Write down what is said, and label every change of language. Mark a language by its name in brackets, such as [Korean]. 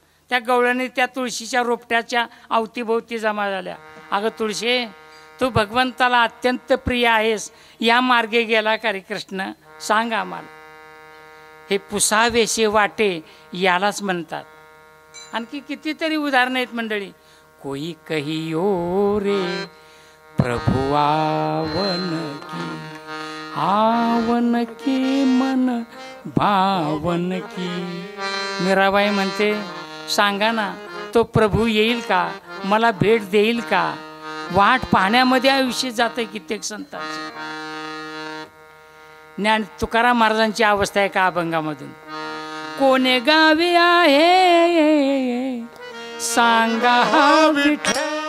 [Marathi] त्या गवळणी त्या तुळशीच्या रोपट्याच्या अवतीभोवती जमा झाल्या. अगं तुळशी, तू भगवंताला अत्यंत प्रिय आहेस, या मार्गे गेला का रे कृष्ण? सांग आम्हाला. हे पुसावेसे वाटे यालाच म्हणतात. आणखी कितीतरी उदाहरणं आहेत मंडळी. [Hindi] कोई कहियो रे प्रभु आवन की, आवन की मन भावन की. [Marathi] मीराबाई म्हणते, सांगा ना, तो प्रभू येईल का? मला भेट देईल का? वाट पाहण्यामध्ये आयुष्य जातं कित्येक संतांचं. ज्ञान तुकाराम महाराजांची अवस्था आहे का अभंगामधून. कोणे गावी आहे सांगा हा विठ्ठल.